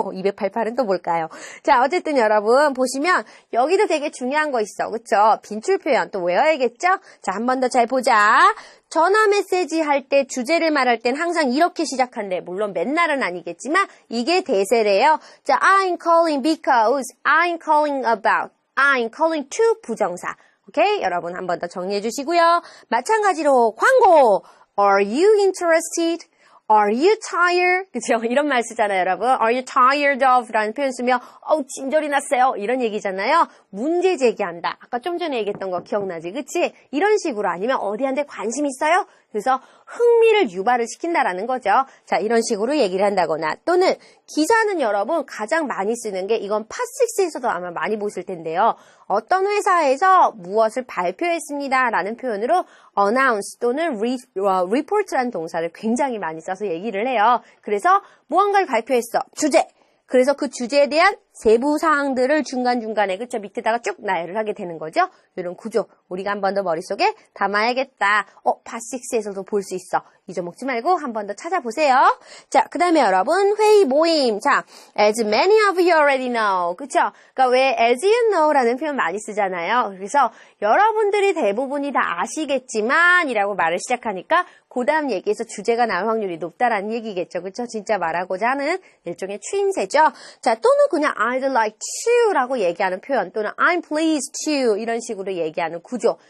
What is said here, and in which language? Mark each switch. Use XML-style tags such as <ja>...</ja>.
<ko>288은 또 뭘까요? 자, 어쨌든 여러분 보시면 여기도 되게 중요한 거 있어. 그쵸? 빈출 표현 또 외워야겠죠? 자, 한 번 더 잘 보자. 전화 메시지 할 때 주제를 말할 땐 항상 이렇게 시작한대. 물론 맨날은 아니겠지만 이게 대세래요. 자,</ko> <en>I'm calling because, I'm calling about, I'm calling to</en> <ko>부정사. 오케이? 여러분 한 번 더 정리해 주시고요. 마찬가지로 광고.</ko> <en>Are you interested? Are you tired?</en> <ko>그죠? 이런 말 쓰잖아요, 여러분.</ko> <en>Are you tired of?</en> <ko>라는 표현 쓰면 진절이 났어요. 이런 얘기잖아요. 문제 제기한다. 아까 좀 전에 얘기했던 거 기억나지? 그치? 이런 식으로 아니면 어디한테 관심 있어요? 그래서 흥미를 유발을 시킨다라는 거죠. 자, 이런 식으로 얘기를 한다거나 또는 기사는 여러분 가장 많이 쓰는 게 이건 팟6에서도 아마 많이 보실 텐데요. 어떤 회사에서 무엇을 발표했습니다 라는 표현으로 announce 또는 report라는 동사를 굉장히 많이 써서 얘기를 해요. 그래서 무언가를 발표했어. 주제. 그래서 그 주제에 대한 세부 사항들을 중간중간에 그쵸 밑에다가 쭉 나열을 하게 되는 거죠. 이런 구조 우리가 한 번 더 머릿속에 담아야겠다. 팟6에서도 볼 수 있어. 잊어먹지 말고 한 번 더 찾아보세요. 자, 그 다음에 여러분 회의 모임.</ko> <en>자, as many of you already know.</en> <ko>그쵸? 그러니까 왜</ko> <en>as you know</en> <ko>라는 표현 많이 쓰잖아요. 그래서 여러분들이 대부분이 다 아시겠지만 이라고 말을 시작하니까 그 다음 얘기에서 주제가 나올 확률이 높다라는 얘기겠죠. 그쵸? 진짜 말하고자 하는 일종의 추임새죠. 자, 또는 그냥</ko> <en>I'd like to</en> <ko>라고 얘기하는 표현 또는</ko> <en>I'm pleased to</en> <ko>이런 식으로 얘기하는 구조.</ko>